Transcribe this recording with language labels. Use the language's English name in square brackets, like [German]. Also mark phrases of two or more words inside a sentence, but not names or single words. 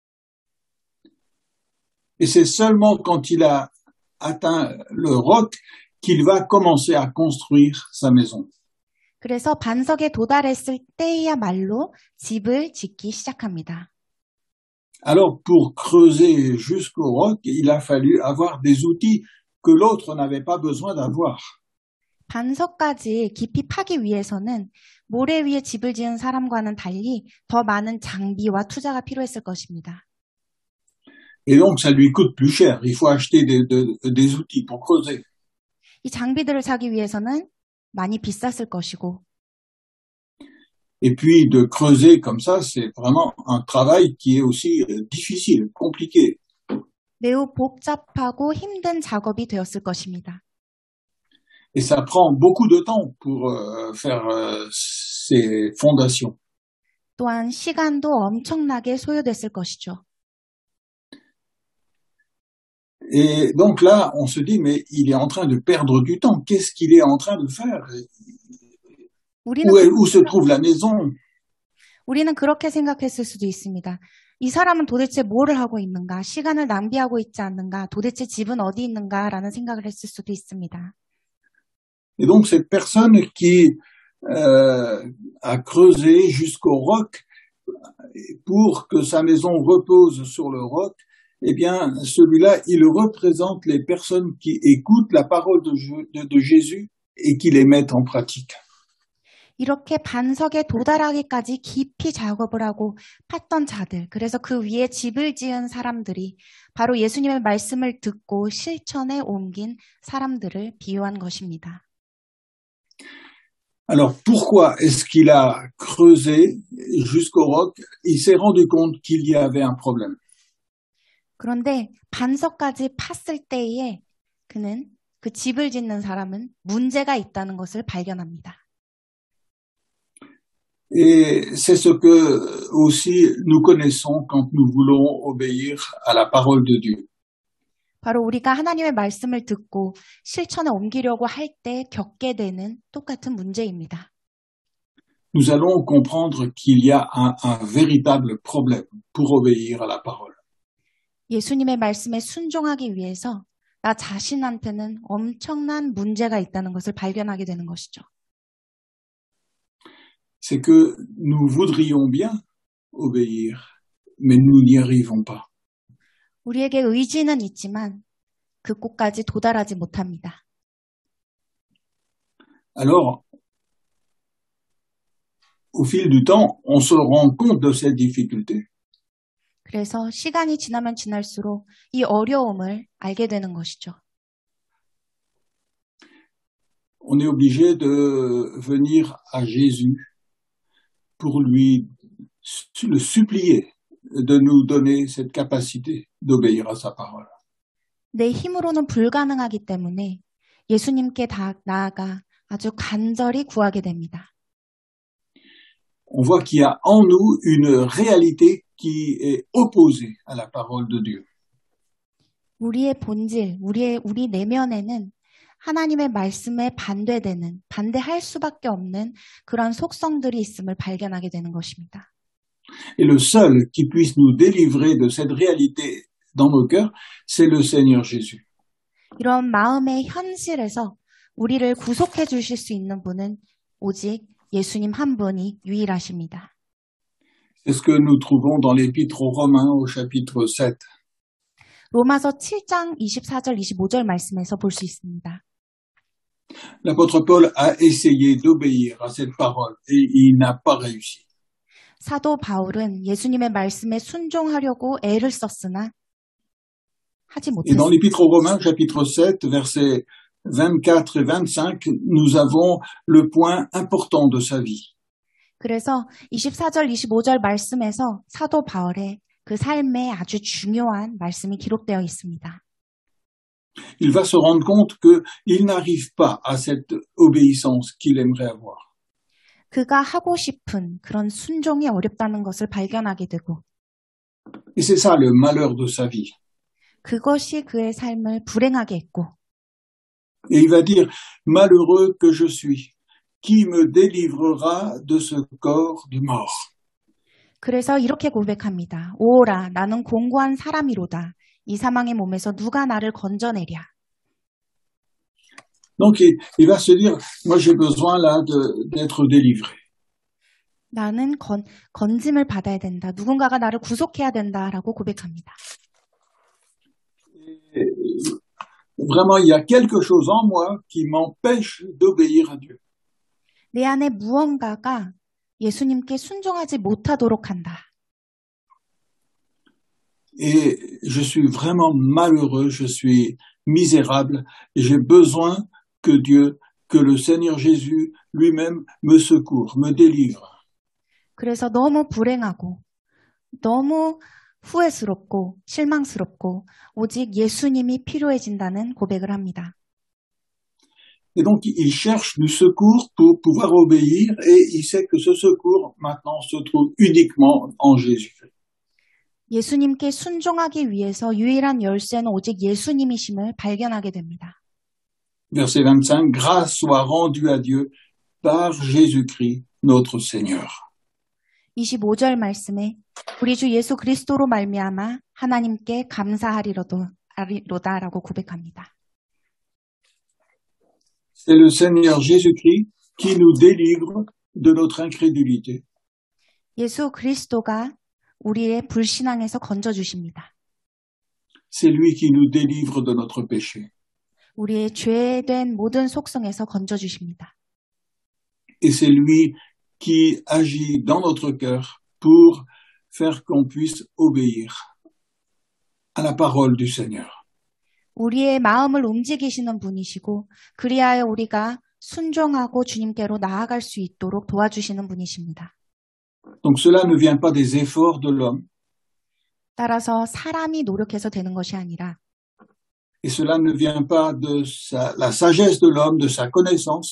[French] Et c'est seulement quand il a atteint le roc qu'il va commencer à construire sa maison. [Korean] 그래서 반석에 도달했을 때야말로 집을 짓기 시작합니다. [French] Alors, pour creuser jusqu'au roc, il a fallu avoir des outils que l'autre n'avait pas besoin d'avoir. [Korean] 반석까지 깊이 파기 위해서는 모래 위에 집을 지은 사람과는 달리 더 많은 장비와 투자가 필요했을 것입니다. [French] Et donc, ça lui coûte plus cher. Il faut acheter des outils pour creuser. [Korean] 이 장비들을 사기 위해서는 많이 비쌌을 것이고. [French] Et puis, de creuser comme ça, c'est vraiment un travail qui est aussi difficile, compliqué. [Korean] 매우 복잡하고 힘든 작업이 되었을 것입니다. [French] Et ça prend beaucoup de temps pour faire ces fondations. [Korean] 또한 시간도 엄청나게 소요됐을 것이죠. [French] Et donc là, on se dit, mais il est en train de perdre du temps. Qu'est-ce qu'il est en train de faire? Où se trouve la maison? [Korean] 우리는 그렇게 생각했을 수도 있습니다. 이 사람은 도대체 뭐를 하고 있는가? 시간을 낭비하고 있지 않는가? 도대체 집은 어디 있는가? 라는 생각을 했을 수도 있습니다. [French] Et donc cette personne qui a creusé jusqu'au roc pour que sa maison repose sur le roc, eh bien, celui-là, il représente les personnes qui écoutent la parole de Jésus et qui les mettent en pratique. [Korean] 이렇게 반석에 도달하기까지 깊이 작업을 하고 팠던 자들, 그래서 그 위에 집을 지은 사람들이 바로 예수님의 말씀을 듣고 실천에 옮긴 사람들을 비유한 것입니다. [French] Alors, pourquoi est-ce qu'il a creusé jusqu'au roc? Il s'est rendu compte qu'il y avait un problème. [Korean] 그런데 반석까지 팠을 때에 그는 그 집을 짓는 사람은 문제가 있다는 것을 발견합니다. [French] Et c'est ce que aussi nous connaissons quand nous voulons obéir à la parole de Dieu. [Korean] 바로 우리가 하나님의 말씀을 듣고 실천에 옮기려고 할 때 겪게 되는 똑같은 문제입니다. [French] Nous allons comprendre qu'il y a un véritable problème pour obéir à la parole. [Korean] 예수님의 말씀에 순종하기 위해서 나 자신한테는 엄청난 문제가 있다는 것을 발견하게 되는 것이죠. [French] C'est que nous voudrions bien obéir, mais nous n'y arrivons pas. [Korean] 우리에게 의지는 있지만 그 곳까지 도달하지 못합니다. [French] Alors, au fil du temps, on se rend compte de cette difficulté. [Korean] 그래서 시간이 지나면 지날수록 이 어려움을 알게 되는 것이죠. [French] On est obligé de venir à Jésus pour lui le supplier de nous donner cette capacité d'obéir à sa parole. [Korean] 내 힘으로는 불가능하기 때문에 예수님께 나아가 아주 간절히 구하게 됩니다. [French] On voit qu'il y a en nous une réalité qui est opposée à la parole de Dieu. [Korean] 우리의 본질, 우리 내면에는 하나님의 말씀에 반대할 수밖에 없는 그런 속성들이 있음을 발견하게 되는 것입니다. [French] Et le seul qui puisse nous délivrer de cette réalité dans nos cœurs, c'est le Seigneur Jésus. [Korean] 이런 마음의 현실에서 우리를 구속해 주실 수 있는 분은 오직 예수님 한 분이 유일하십니다. [French] C'est ce que nous trouvons dans l'Épître aux Romains au chapitre 7. [Korean] 로마서 7장 24절 25절 말씀에서 볼 수 있습니다. [French] L'apôtre Paul a essayé d'obéir à cette parole et il n'a pas réussi. [Korean] 사도 바울은 예수님의 말씀에 순종하려고 애를 썼으나 하지 [French] Et dans [Korean] 못했습니다. [French] l'Épître aux Romains, chapitre 7, versets 24 et 25, nous avons le point important de sa vie. [Korean] 그래서 24절 25절 말씀에서 사도 바울의 그 삶에 아주 중요한 말씀이 기록되어 있습니다. [French] Il va se rendre compte qu'il n'arrive pas à cette obéissance qu'il aimerait avoir. [Korean] 그가 하고 싶은 그런 순종이 어렵다는 것을 발견하게 되고 [French] Et c'est ça le malheur de sa vie. [Korean] 그것이 그의 삶을 불행하게 했고 [French] Et il va dire, malheureux que je suis, qui me délivrera de ce corps de mort? [Korean] 그래서 이렇게 고백합니다. 오라 나는 공고한 사람이로다. 이 사망의 몸에서 누가 나를 건져내랴. [French] Donc il va se dire, moi j'ai besoin là d'être délivré. [Korean] 나는 건짐을 받아야 된다. 누군가가 나를 구속해야 된다라고 고백합니다. [French] Et vraiment, il y a quelque chose en moi qui m'empêche d'obéir à Dieu. [Korean] 내 안에 무언가가 예수님께 순종하지 못하도록 한다. [French] Et je suis vraiment malheureux, je suis misérable, et j'ai besoin que Dieu, que le Seigneur Jésus lui-même me secourt, me délivre. [Korean] 그래서 너무 불행하고 너무 후회스럽고 실망스럽고 오직 예수님이 필요해진다는 고백을 합니다. [French] Et donc il cherche du secours pour pouvoir obéir, et il sait que ce secours maintenant se trouve uniquement en Jésus. [Korean] 예수님께 순종하기 위해서 유일한 열쇠는 오직 예수님이심을 발견하게 됩니다. [French] Verset 25, grâce soit rendue à Dieu par Jésus-Christ, notre Seigneur. [Korean] 25절 말씀에 우리 주 예수 그리스도로 말미암아 하나님께 감사하리로다라고 고백합니다. [French] C'est le Seigneur Jésus-Christ qui nous délivre de notre incrédulité. [Korean] 예수 그리스도가 우리의 불신앙에서 건져주십니다. [French] C'est lui qui nous délivre de notre péché. [Korean] 우리의 죄된 모든 속성에서 건져주십니다. [French] Et c'est lui qui agit dans notre cœur pour faire qu'on puisse obéir à la parole du Seigneur. [Korean] 우리의 마음을 움직이시는 분이시고 그리하여 우리가 순종하고 주님께로 나아갈 수 있도록 도와주시는 분이십니다. [French] Donc cela ne vient pas des efforts de l'homme, [Korean] 따라서 사람이 노력해서 되는 것이 아니라 [French] et cela ne vient pas de la sagesse de l'homme, de sa connaissance,